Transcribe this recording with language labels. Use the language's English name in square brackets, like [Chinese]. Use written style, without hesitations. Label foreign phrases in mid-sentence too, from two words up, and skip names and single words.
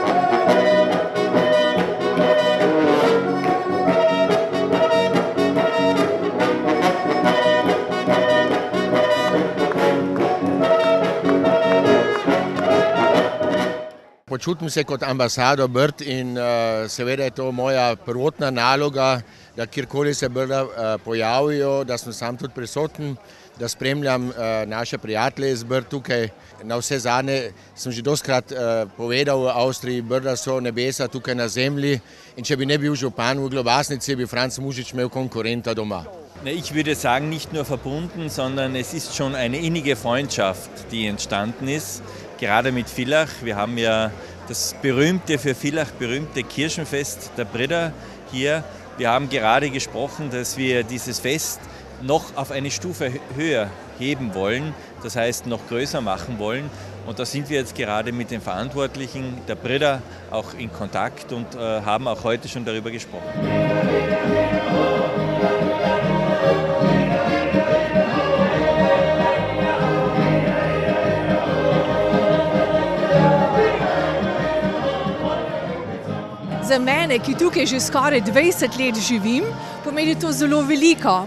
[Slovenian] Počutim se kot ambasador Brd in seveda je to moja prvotna naloga, da kjerkoli se Brda pojavijo, da sem sam tudi prisoten, da spremljam naše prijatelje iz Brd tukaj. Na vse zadnje sem že dostikrat povedal v Avstriji, Brda so nebesa tukaj na zemlji in če bi ne bil župan v Globasnici, bi Franz Mužič imel konkurenta doma. [German] Ich würde sagen, nicht nur verbunden, sondern es ist schon eine innige Freundschaft, die entstanden ist, gerade mit Villach. Wir haben ja das berühmte, für Villach berühmte Kirchenfest der Brüder hier. Wir haben gerade gesprochen, dass wir dieses Fest noch auf eine Stufe höher heben wollen, das heißt noch größer machen wollen. Und da sind wir jetzt gerade mit den Verantwortlichen der Brüder auch in Kontakt und haben auch heute schon darüber gesprochen. [Slovenian] Za mene, ki tukaj že skoraj 20 let živim, pomeni to zelo veliko.